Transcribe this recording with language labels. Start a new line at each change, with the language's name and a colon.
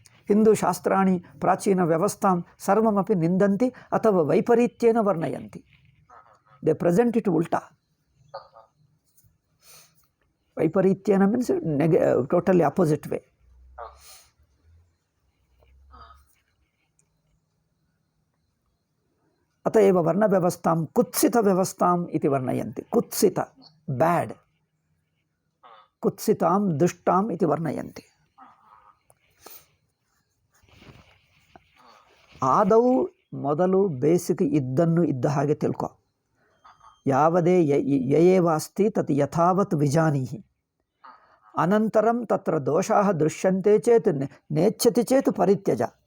Sanskrit: हिन्दुशास्त्राणि प्राचीनव्यवस्थां सर्वमपि निन्दन्ति अथवा वैपरीत्येन वर्णयन्ति।
English: They present it उल्टा। वैपरीत्येन means totally opposite way.
Sanskrit: अतएव वर्णव्यवस्थां कुत्सितव्यवस्थाम् इति वर्णयन्ति। कुत्सित बैड, कुत्सितां दुष्टाम् इति वर्णयन्ति।
Kannada: आदौ ಮೊದಲು ಬೇಸಿಕ್ ಇದ್ದನ್ನು ಇದ್ದ ಹಾಗೆ ತಿಳ್ಕೊ.
Sanskrit: ಯಾವದೇ ಯಯೇವಾಸ್ತಿ ತತ್ ಯಥಾವತ್ ವಿಜಾನೀಹಿ. ಅನಂತರಂ ತತ್ರ ದೋಷಾಃ ದೃಶ್ಯಂತೆ ಚೇತ್ ನೇಚ್ಛತಿ ಚೇತ್ ಪರಿತ್ಯಜ.